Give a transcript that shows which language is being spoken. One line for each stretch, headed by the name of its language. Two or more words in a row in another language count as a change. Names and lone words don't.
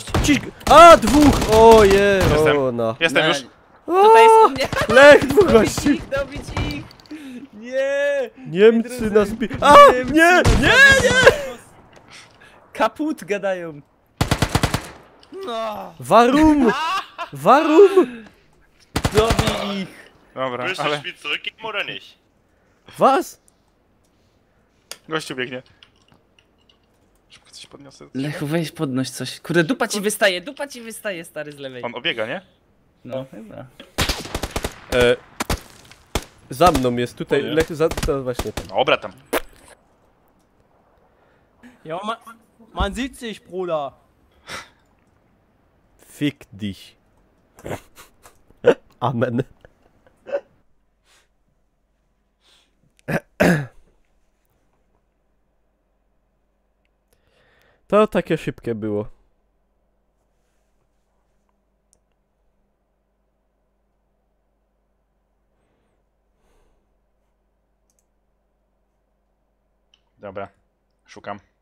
Polish: Ciś... A! Dwóch! Oje! Jestem. Ona. Jestem już. Tutaj jest u mnie! Lech, dwóch gości! Dobić ich! Nie! Niemcy nas bi... A! Nie! Nie! Kaput gadają. No!
German: Warum! Warum!
Polish: Dobij ich! Dobra,
German: Willst du
Polish: ale
German: das Spiel zurückgeben oder nicht? Was?
Polish: gościu biegnie. Szybko coś podniosę. Lechu, weź podnoś coś. Kurde, dupa ci wystaje, stary z lewej. On obiega, nie? No, chyba. Za mną jest tutaj. O nie. Lech, za... To właśnie tam. Dobra tam.
German: Ja, man sieht sich, Bruder. Fick dich. Amen.
Polish: To takie szybkie było. Dobra. Szukam.